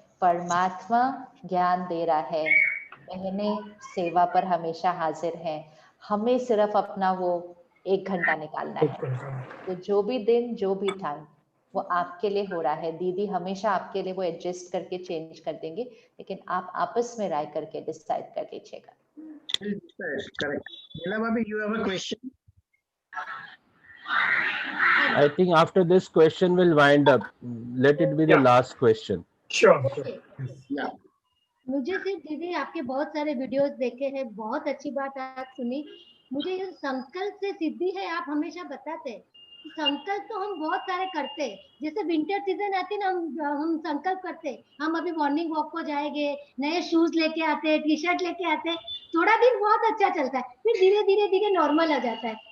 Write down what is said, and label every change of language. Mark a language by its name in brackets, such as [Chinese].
[Hindi] परमात्मा ज्ञान दे रहा है, बहनें सेवा पर हमेशा हाजिर हैं, हमें सिर्फ अपना वो 1 घंटा निकालना है। तो जो भी दिन, जो भी टाइम वो आपके लिए हो रहा है, दीदी हमेशा आपके लिए वो एडजस्ट करके चेंज कर देंगे, लेकिन आप आपस में राय करके डिसाइड कर लीजिएगा। [English] Correct. Neela Bhabhi, you have a question? I think after this question will wind up. Let it be the last question. Sure. Yeah. [Hindi] मुझे सिर्फ दीदी आपके बहुत सारे वीडियोस देखे हैं, बहुत अच्छी बात आप सुनी। मुझे ये संकल्प से सिद्धि है, आप हमेशा बताते हैं। संकल्प तो हम बहुत सारे करते हैं, जैसे विंटर सीजन आती है ना, हम संकल्प करते हैं हम अभी मॉर्निंग वॉक को जाएंगे, नए शूज लेके आते हैं, टी शर्ट लेके आते हैं, थोड़ा दिन बहुत अच्छा चलता है, फिर धीरे धीरे धीरे नॉर्मल आ जाता है।